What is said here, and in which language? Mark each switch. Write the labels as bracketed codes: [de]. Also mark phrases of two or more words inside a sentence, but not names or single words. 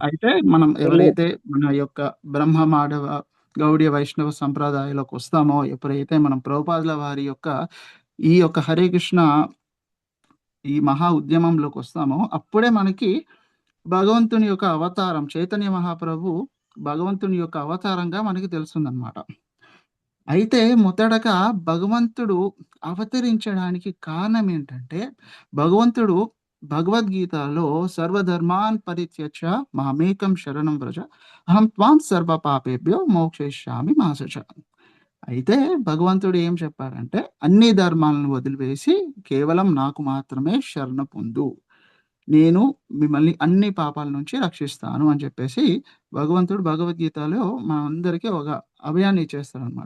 [te] అయితే మనం ఎవరైతే మన యొక్క బ్రహ్మ మాధవ గౌడీయ వైష్ణవ సంప్రదాయాలకు వస్తామో, ఎప్పుడైతే మనం ప్రభుపాదుల వారి యొక్క ఈ యొక్క హరే కృష్ణ ఈ మహా ఉద్యమంలోకి వస్తామో, అప్పుడే మనకి భగవంతుని యొక్క అవతారం చైతన్య మహాప్రభు భగవంతుని యొక్క అవతారంగా మనకి తెలుస్తుందన్నమాట. అయితే మొదటగా భగవంతుడు అవతరించడానికి కారణం ఏంటంటే, భగవంతుడు భగవద్గీతలో [sa] సర్వధర్మాన్ పరిత్యజ్య మామేకం శరణం వ్రజ అహం త్వాం సర్వ పాపేభ్యో మోక్షయిష్యామి మా శుచ. [te] అయితే భగవంతుడు ఏం చెప్పారంటే, అన్ని ధర్మాలను వదిలివేసి కేవలం నాకు మాత్రమే శరణ పొందు, నేను మిమ్మల్ని అన్ని పాపాల నుంచి రక్షిస్తాను అని చెప్పేసి భగవంతుడు భగవద్గీతలో మనందరికీ ఒక అభయాన్ని ఇచ్చేస్తారనమాట.